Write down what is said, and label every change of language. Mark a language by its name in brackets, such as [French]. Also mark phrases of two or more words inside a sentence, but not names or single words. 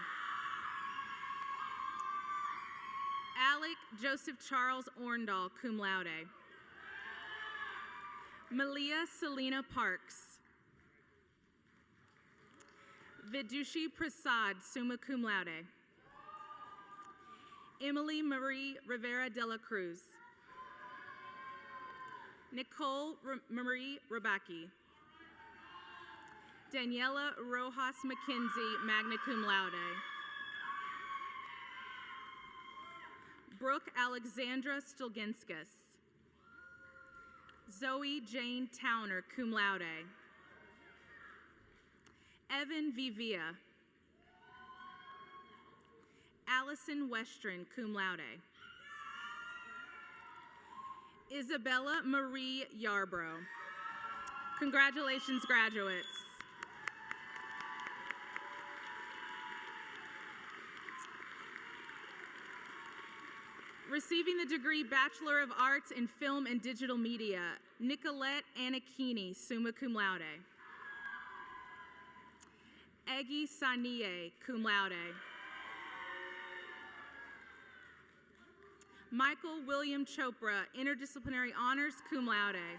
[English] Alec Joseph Charles Orndal, [Latin] cum laude. [English] Malia Selena Parks. Vidushi Prasad, [Latin] summa cum laude. [English] Emily Marie Rivera de la Cruz. Nicole Marie Rabaki. Daniela Rojas McKenzie, [Latin] magna cum laude. [English] Brooke Alexandra Stulginskas. Zoe Jane Towner, [Latin] cum laude. [English] Evan Vivia. Allison Westron, [Latin] cum laude. [English] Isabella Marie Yarbrough. Congratulations, graduates. Receiving the degree Bachelor of Arts in Film and Digital Media, Nicolette Anakini, [Latin] summa cum laude. [English] Eggy Sanie, [Latin] cum laude. [English] Michael William Chopra, interdisciplinary honors, [Latin] cum laude.